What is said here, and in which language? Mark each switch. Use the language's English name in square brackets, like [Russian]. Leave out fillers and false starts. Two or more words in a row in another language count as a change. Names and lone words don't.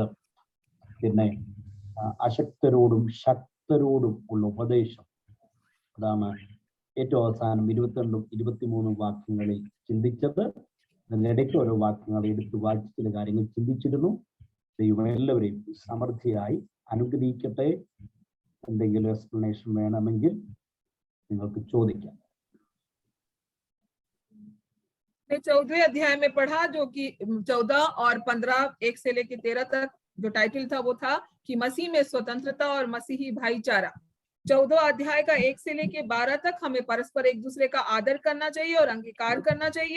[Malayalam] പിന്നെ അശക്തരോടും ശക്തരോടും ഉള്ള ഉപദേശം, അതാണ് ഏറ്റവും അവസാനം 22-ഉം 23-ഉം വാക്യങ്ങളിൽ ചിന്തിച്ചത്. അതിനിടയ്ക്ക് ഓരോ വാക്യങ്ങൾ എടുത്ത് വായിച്ച് ചില കാര്യങ്ങൾ ചിന്തിച്ചിരുന്നു. ദൈവം എല്ലാവരെയും സമൃദ്ധിയായി അനുഗ്രഹിക്കട്ടെ. എന്തെങ്കിലും എക്സ്പ്ലനേഷൻ വേണമെങ്കിൽ നിങ്ങൾക്ക് ചോദിക്കാം. [Hindi] 14वें अध्याय में पढ़ा, जो कि 14 और 15 1 से लेकर 13 तक जो टाइटल था वो था कि मसीह में स्वतंत्रता और मसीही भाईचारा। 14 अध्याय का 1 से लेकर 12 तक हमें परस्पर एक दूसरे का आदर करना चाहिए और अंगीकार करना चाहिए।